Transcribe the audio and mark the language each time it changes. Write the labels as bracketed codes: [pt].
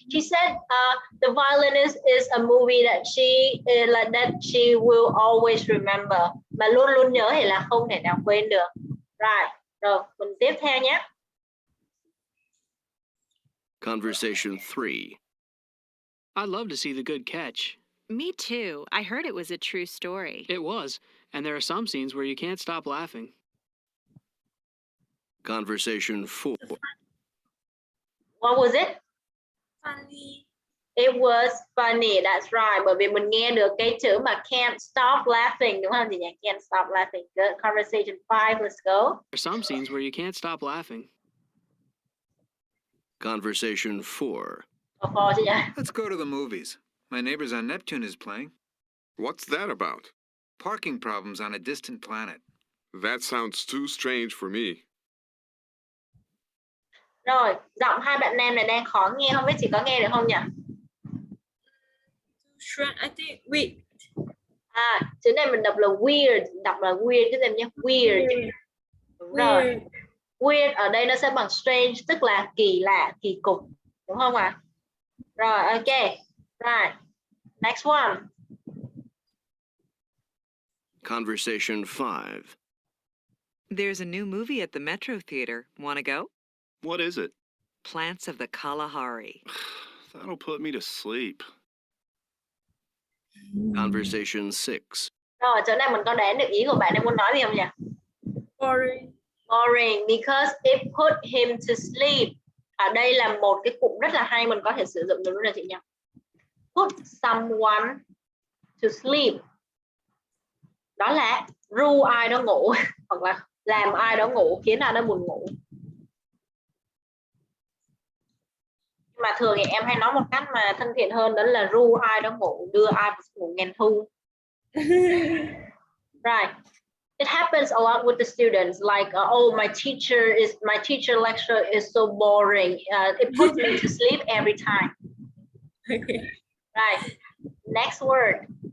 [en] She said The Violinist is a movie that she will always remember. [vi] Mà luôn luôn nhớ thì là không thể nào quên được. Right. Rồi, mình tiếp theo nhé. [en] Conversation 3. I'd love to see The Good Catch. Me too. I heard it was a true story. It was, and there are some scenes where you can't stop laughing. Conversation 4. What was it? Funny. It was funny. That's right. [vi] Bởi vì mình nghe được cái chữ mà [en] can't stop laughing, [vi] đúng không chị nhỉ? [en] Can't stop laughing. Good. Conversation 5. Let's go. There are some scenes where you can't stop laughing. Conversation 4. Let's go to the movies. My Neighbors on Neptune is playing. What's that about? Parking problems on a distant planet. That sounds too strange for me. [vi] Rồi, giọng hai bạn nam này đang khó nghe, không biết chị có nghe được không nhỉ? [en] I think weird. [vi] Chữ này mình đọc là weird, cái gì nhé? Weird. Đúng rồi. Weird ở đây nó sẽ bằng strange, tức là kỳ lạ, kỳ cục, đúng không ạ? Rồi, ok. Right. [en] Next one. Conversation 5. There's a new movie at the Metro Theater. Want to go? What is it? Plants of the Kalahari. That'll put me to sleep. Conversation 6. [vi] Rồi, chỗ này mình có đoán được ý của bạn đang muốn nói gì không nhỉ? [en] Boring. Boring, because it put him to sleep. [vi] Ở đây là một cái cụm rất là hay, mình có thể sử dụng được luôn là chị nhỉ? [en] Put someone to sleep. [vi] Đó là ru ai đó ngủ hoặc là làm ai đó ngủ, khiến ai đó buồn ngủ. Nhưng mà thường thì em hay nói một cách mà thân thiện hơn, đó là ru ai đó ngủ, đưa ai đó ngủ ngàn thu. [en] Right. It happens a lot with the students, like, oh, my teacher lecture is so boring. It puts me to sleep every time. Okay. Right. Next word.